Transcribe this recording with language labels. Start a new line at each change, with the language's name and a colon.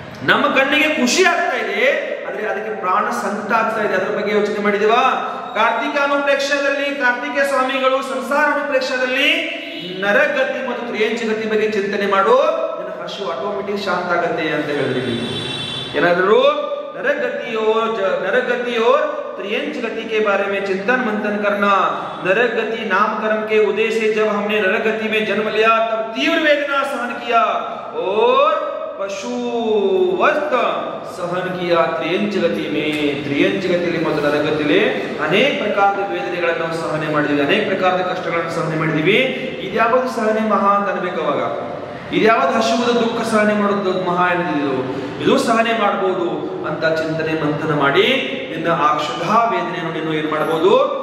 Kannada: ನಮ್ಮ ಕಣ್ಣಿಗೆ ಖುಷಿ ಆಗ್ತಾ ಇದೆ, ಆದ್ರೆ ಅದಕ್ಕೆ ಪ್ರಾಣ ಸಂಕಟ ಆಗ್ತಾ ಇದೆ. ಅದರ ಬಗ್ಗೆ ಯೋಚನೆ ಮಾಡಿದೀವಾ? ಕಾರ್ತಿಕಾನುಪ್ರೇಕ್ಷದಲ್ಲಿ ಕಾರ್ತಿಕ ಸ್ವಾಮಿಗಳು ಸಂಸಾರ ಅನುಪ್ರೇಕ್ಷದಲ್ಲಿ ನರಗತಿ ಮತ್ತು ತ್ರಿಯಂಚಗತಿ ಬಗ್ಗೆ ಚಿಂತನೆ ಮಾಡು, ನಿನ್ನ ಹಸು ಆಟೋಮೆಟಿಕ್ ಶಾಂತ ಆಗತ್ತೆ ಅಂತ ಹೇಳಿದ್ರಿ. ಏನಾದ್ರು
Hindi: नरगति और त्रियंच गति के बारे में चिंतन मंथन करना. नरगति नाम कर्म के उदय से जब हमने नरगति में जन्म लिया तब तीव्र वेदना सहन किया और पशुवत सहन किया. त्रियंच गति में,
Kannada: त्रियंच गतिಯಲ್ಲಿ ಮತ್ತು ನರಗತಿಯಲ್ಲಿ ಅನೇಕ ಪ್ರಕಾರದ ವೇದನೆಗಳನ್ನು ನಾವು ಸಹನೆ ಮಾಡಿದ್ವಿ, ಅನೇಕ ಪ್ರಕಾರದ ಕಷ್ಟಗಳನ್ನು ಸಹನೆ ಮಾಡಿದ್ವಿ. ಇದ್ಯಾವುದು ಸಹನೆ ಮಹಾ ಅಂತ ಅನ್ಬೇಕು. ಅವಾಗ ಇದ್ಯಾವುದು ಹಸುವಿನ ದುಃಖ ಸಹನೆ ಮಾಡೋದು ಮಹಾ ಎನ್ನಿದ್ದು, ಇದು ಸಹನೆ ಮಾಡಬಹುದು ಅಂತ ಚಿಂತನೆ ಮಂಥನ ಮಾಡಿ ನಿನ್ನ ಆ ಕ್ಷುಧಾ ವೇದನೆಯನ್ನು ನೀನು ಏನ್ ಮಾಡಬಹುದು?